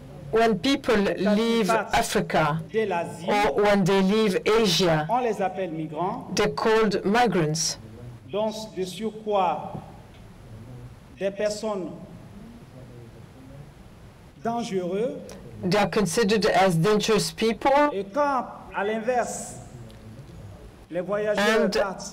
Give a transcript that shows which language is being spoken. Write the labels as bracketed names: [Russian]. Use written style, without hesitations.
[English] When people leave Africa or when they leave Asia, they're called migrants. [French] Donc, de surcroît, des personnes dangereuses. [English] They are considered as dangerous people. [French] Et quand, à l'inverse, les voyageurs partent,